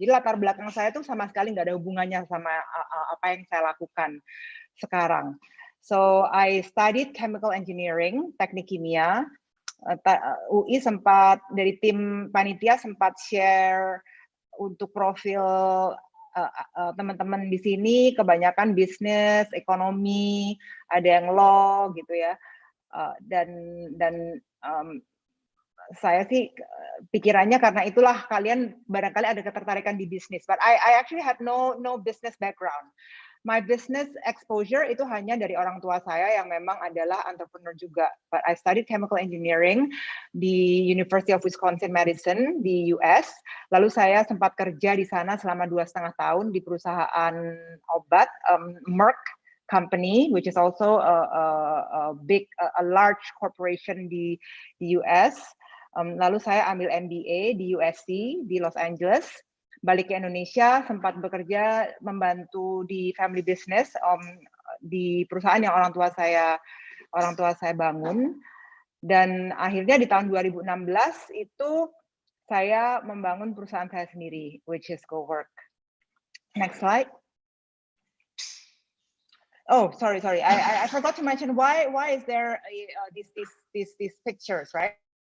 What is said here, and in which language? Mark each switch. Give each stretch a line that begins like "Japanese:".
Indonesian: Jadi latar belakang saya tuh sama sekali nggak ada hubungannya sama apa yang saya lakukan sekarang.
English: So I studied chemical engineering,
Indonesian: teknik kimia. UI sempat dari tim panitia sempat share untuk profil teman-teman di sini kebanyakan bisnis, ekonomi, ada yang law gitu ya, dan saya sih pikirannya karena itulah kalian barangkali ada ketertarikan di bisnis.
English: But I actually had no business background. My business exposure
Indonesian: itu hanya dari orang tua saya yang memang adalah entrepreneur juga.
English: But I studied chemical engineering di University of Wisconsin-Madison di US.
Indonesian: Lalu saya sempat kerja di sana selama 2,5 tahun di perusahaan obat Merck company,
English: which is also a large corporation
Indonesian: di US. Lalu saya ambil MBA di USC di Los Angeles. Balik ke Indonesia, sempat bekerja membantu di family business di perusahaan yang orang tua saya bangun. Dan akhirnya di tahun 2016 itu saya membangun perusahaan saya sendiri,
English: which is
Indonesian: GoWork.
English: Next slide. Oh, sorry. I forgot to mention why is there these pictures, right?